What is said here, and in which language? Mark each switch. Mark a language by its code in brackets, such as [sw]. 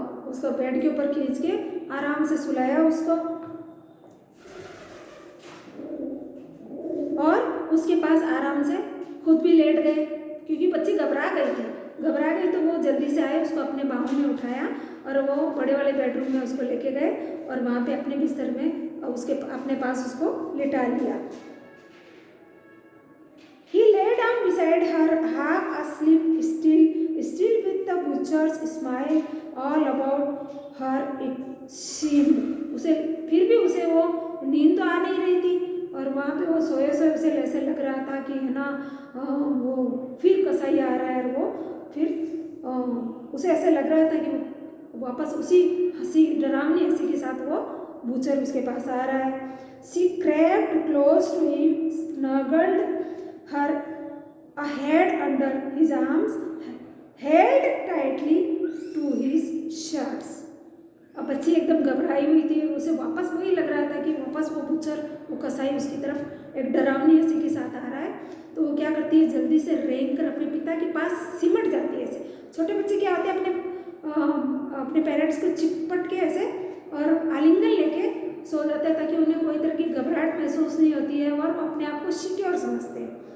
[hi] उसको बेड के ऊपर खींच के आराम से सुलाया उसको, और उसके पास आराम से खुद भी लेट गए क्योंकि बच्ची घबरा गई तो वो जल्दी से आए, उसको अपने बाहों में उठाया और वो बड़े वाले बेडरूम में उसको लेके गए और वहाँ पे अपने बिस्तर में उसके अपने पास उसको लिटा लिया। [en] He lay down beside her, half asleep, still with the butcher's smile all about her. It seemed [hi] उसे वो नींद तो आ नहीं रही थी और वहाँ पे वो सोए उसे ऐसे लग रहा था कि है ना वो फिर कसाई आ रहा है, और वो फिर उसे ऐसे लग रहा था कि वापस उसी डरावनी हंसी के साथ वो बूचर उसके पास आ रहा है। [en] She crept close to him, snuggled her head under his arms, held tightly to his shirts. [hi] अब बच्ची एकदम घबराई हुई थी, उसे वापस वही लग रहा था कि वापस वो बूचर, वो कसाई उसकी तरफ एक डरावनी हंसी के साथ आ रहा है। तो वो क्या करती है, जल्दी से रेंग कर अपने पिता के पास सिमट जाती है। ऐसे छोटे बच्चे क्या होते हैं, अपने पेरेंट्स को चिपट के ऐसे और आलिंगन लेके सो जाते हैं ताकि उन्हें कोई तरह की घबराहट महसूस नहीं होती है और वो अपने आप को सिक्योर समझते हैं।